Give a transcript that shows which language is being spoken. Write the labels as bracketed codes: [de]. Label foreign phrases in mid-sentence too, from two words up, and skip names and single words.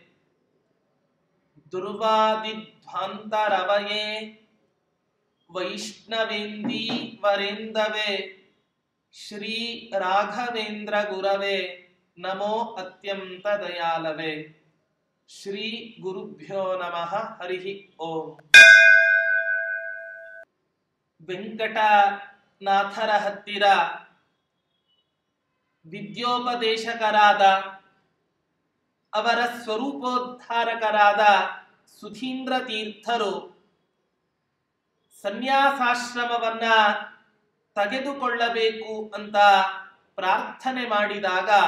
[sa] दुर्वादिध्वान्तरवये वैष्णवेन्दीवरेन्दवे श्री राघवेन्द्र गुरवे नमो अत्यन्तदयालवे. ಶ್ರೀ ಗುರುಭ್ಯೋ ನಮಃ. ಹರಿ ಓಂ. [kn] ವೆಂಕಟನಾಥರ ಹತ್ತಿರ ವಿದ್ಯೋಪದೇಶಕರಾದ, ಅವರ ಸ್ವರೂಪೋದ್ಧಾರಕರಾದ ಸುಧೀಂದ್ರ ತೀರ್ಥರು ಸನ್ಯಾಸಾಶ್ರಮವನ್ನ ತೆಗೆದುಕೊಳ್ಳಬೇಕು ಅಂತ ಪ್ರಾರ್ಥನೆ ಮಾಡಿದಾಗ